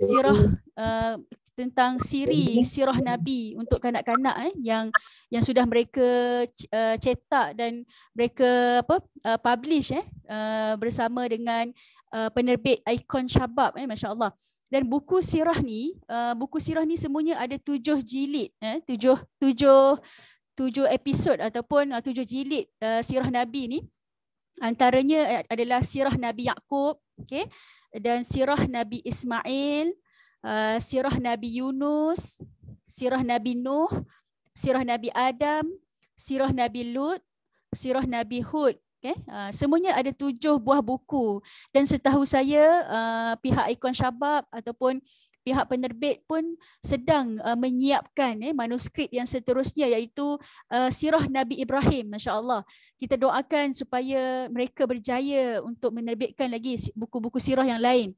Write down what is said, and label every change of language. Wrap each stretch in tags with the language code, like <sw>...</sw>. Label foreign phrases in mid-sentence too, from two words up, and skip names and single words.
<ms>sirah Nabi untuk kanak-kanak yang sudah mereka cetak dan mereka publish bersama dengan penerbit Icon Syabab</ms> <ar>ما شاء الله.</ar> <ms>Dan buku sirah ni semuanya ada 7 jilid, 7 episod ataupun 7 jilid sirah Nabi ni. Antaranya adalah sirah Nabi Yaqub, okey, dan sirah Nabi Ismail, sirah Nabi Yunus, sirah Nabi Nuh, sirah Nabi Adam, sirah Nabi Lut, sirah Nabi Hud. Okay? Semuanya ada 7 buah buku, dan setahu saya pihak Icon Syabab ataupun pihak penerbit pun sedang menyiapkan manuskrip yang seterusnya, iaitu sirah Nabi Ibrahim.</ms> <ar>ما شاء الله.</ar> <ms>Kita doakan supaya mereka berjaya untuk menerbitkan lagi buku-buku sirah yang lain.</ms>